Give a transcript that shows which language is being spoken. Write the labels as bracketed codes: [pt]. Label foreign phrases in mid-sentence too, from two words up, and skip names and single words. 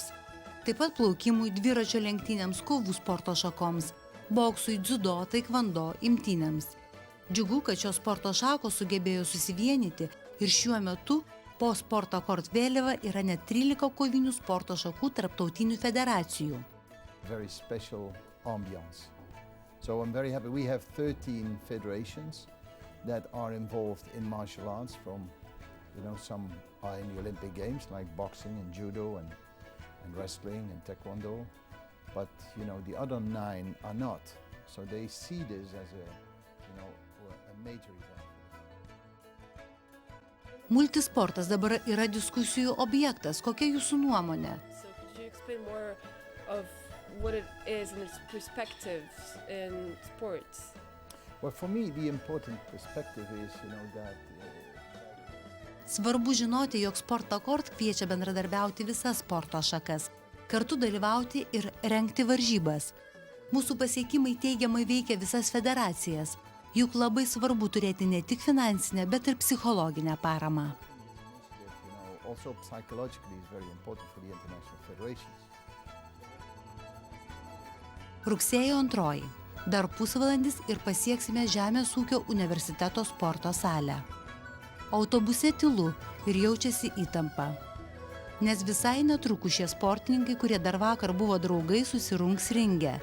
[lt] Taip pat plaukimui, dviračio lenktynėms, kovų sporto šakoms, boksui, dziudo, taikvando, imtynėms. Džiugu, kad šios sporto šakos sugebėjo susivienyti ir šiuo metu po Sporto kort vėliava yra net 13 kovinių sporto šakų tarptautinių federacijų. [en] Very special ambiance. So I'm very happy. We have 13 federations that are involved in martial arts from, some are in the Olympic Games like boxing and judo and wrestling and taekwondo. But, the other 9 are not. So they see this as a major event. [lt] Multisportas dabar yra diskusijų objektas. Kokia jūsų nuomonė? [en] So, could you explain more of what it is and its perspectives in sports? Well, for me, the important perspective is, that... [lt] Svarbu žinoti, jog Sporto kort kviečia bendradarbiauti visas sporto šakas, kartu dalyvauti ir rengti varžybas. Mūsų pasiekimai teigiamai veikia visas federacijas, juk labai svarbu turėti ne tik finansinę, bet ir psichologinę paramą. [en] Also psychologically is very important for the international federations. [lt] Rugsėjo 2. Dar pusvalandis ir pasieksime Žemės ūkio universiteto sporto salę. Autobuse tylu ir jaučiasi įtampa. Nes visai netrukus šie sportininkai, kurie dar vakar buvo draugai, susirungs ringe.